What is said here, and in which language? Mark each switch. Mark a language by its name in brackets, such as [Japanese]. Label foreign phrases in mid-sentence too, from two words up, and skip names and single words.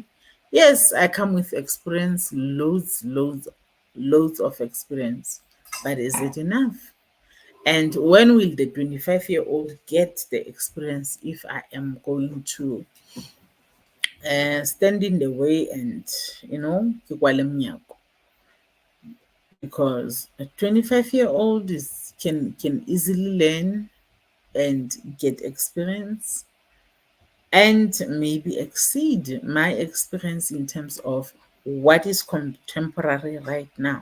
[English] Yes, I come with experience, loads of experience, but is it enough? And when will the 25-year-old get the experience if I am going to stand in the way and, [Southern Sotho] ke kwale mnyako? [English] Because a 25-year-old can easily learn and get experience and maybe exceed my experience in terms of what is contemporary right now.